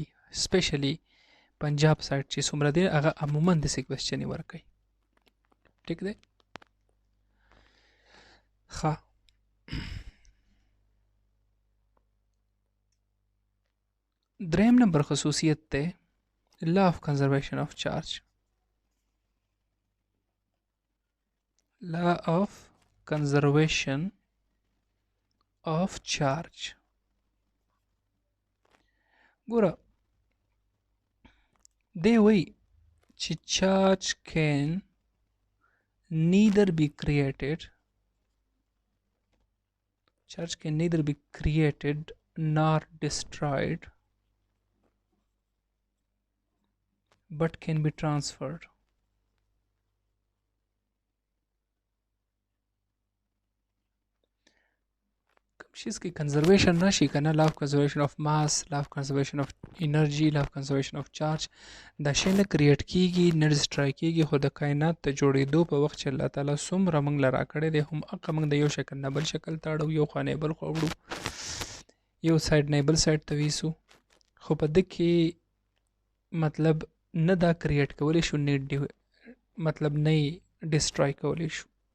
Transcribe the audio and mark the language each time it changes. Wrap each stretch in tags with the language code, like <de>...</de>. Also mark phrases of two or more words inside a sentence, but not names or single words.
<ps>سپیشلی پنجاب سایډ چې څومره دی هغه عموما داسې کوېسچنې ورکوي. ټیک دی. ښه، دریم نمبر خصوصیت دی</ps> <en>law of conservation of charge. law of conservation of charge.</en> <ps>ګوره دی وایي چې چارج</ps> <en>can neither be created nor destroyed but can be transferred.</en> <ps>شیز کې کنزرویشن راشي کنه،</ps> <en>law of conservation of mass, law of conservation of energy, law of conservation of charge,</en> <ps>دا شی نه کریټ کیږي نه ډسټرای کیږي، خو د کائنات ته جوړېدو په وخت چې الله تعالی څومره موږ له راکړی دی هم هغه موږ د یو شکل نه بل شکل ته اړوو، یو خوا نه بل خوا وړو، یو سایډ نه بل سایډ ته ویسو، خو په ده کې مطلب نه دا کریټ کولی شو نه مطلب نه یې ډسټرای کولی شو.</ps>